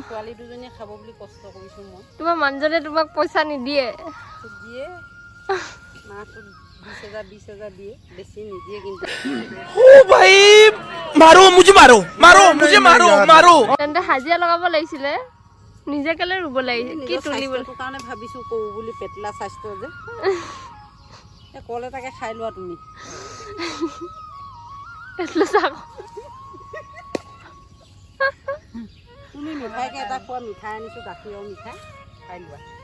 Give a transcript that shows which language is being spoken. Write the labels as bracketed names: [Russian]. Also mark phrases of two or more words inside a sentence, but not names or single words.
[Assamese] ছোৱালী দুজনীয়ে খাব বুলি কষ্ট কৰিছো মই তোমাৰ মানুহজনে তোমাক পইচা নিদিয়ে দিয়ে মাহটো 20,000 দিয়ে বেছি নিদিয়ে কিন্তু [Hindi] ओ भाई मारो मुझे मारो [Assamese] তেন্তে হাজিৰা লগাব লাগিছিলে নিজে কেলে ৰুব লাগিছে কি তুলিবলৈ তোৰ কাৰণে ভাবিছো কওঁ বুলি পেটলা স্বাস্থ্য যে এই কল এটাকে খাই লোৱা তুমি এটলা চাক তুমি মিঠাইকে এটা খোৱা মিঠাই আনিছো গাখীৰৰ মিঠাই খাই লোৱা